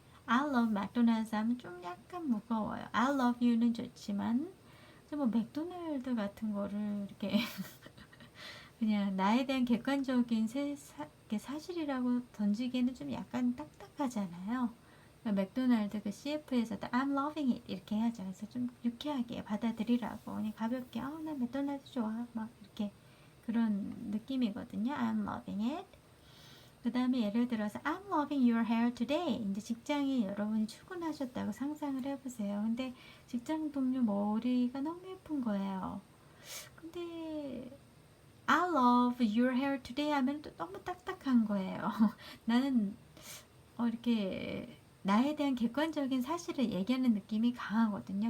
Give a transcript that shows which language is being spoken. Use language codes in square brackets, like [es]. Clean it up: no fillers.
[en] I love McDonald's [ko] 하면 좀 약간 무거워요. [en] I love you [ko] 는 좋지만 뭐 맥도날드 같은 거를 이렇게 그냥 나에 대한 객관적인 사실이라고 던지기에는 좀 약간 딱딱하잖아요. 그러니까 맥도날드 그 CF에서도 [en] I'm loving it [ko] 이렇게 해야죠. 그래서 좀 유쾌하게 받아들이라고 그냥 가볍게 나 맥도날드 좋아 막 이렇게 그런 느낌이거든요. [en] I'm loving it. [ko] 그 다음에 예를 들어서 [en] I'm loving your hair today. [ko] 이제 직장에 여러분이 출근하셨다고 상상을 해보세요. 근데 직장 동료 머리가 너무 예쁜 거예요. 근데 [en] I love your hair today [ko] 하면 또 너무 딱딱한 거예요. 나는 이렇게 나에 대한 객관적인 사실을 얘기하는 느낌이 강하거든요.